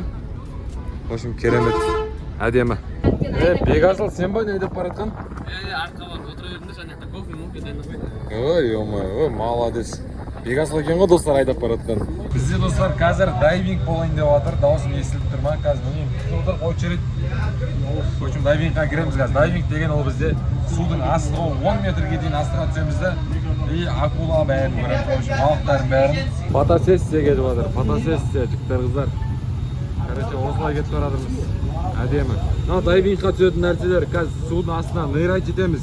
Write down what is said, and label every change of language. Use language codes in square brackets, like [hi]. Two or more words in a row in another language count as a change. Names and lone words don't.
[ru] В общем, [kk] керемет. Әдемі. Бегасыл, сен ба не айдап баратқан? Артқа барып отыра бердім де, жаңа жақта кофе дайындап. [ru] Ой, молодец. [kk] Бегасыл екен ғой достар айдап баратқан. Бізде достар қазір дайвинг болайын деп жатыр. Дауысым естіліп тұр ма? Қазір білмеймін. Отырып очередь. [ru] В общем, [kk] дайвингқа кіреміз қазір. Дайвинг деген ол бізде судың астығы 10 метрге дейін астыға түсеміз де. [ru] И акула [kk] бәрін көреміз. [ru] В общем, [kk] балықтардың бәрін. Фотосессия кетіп жатыр. Фотосессия, жігіттер, қыздар. Короче, осылай кетіп баратырмыз. Әдемі. Мына дайвингқа түсетін нәрселер, қазір судың астына нырять жетеміз.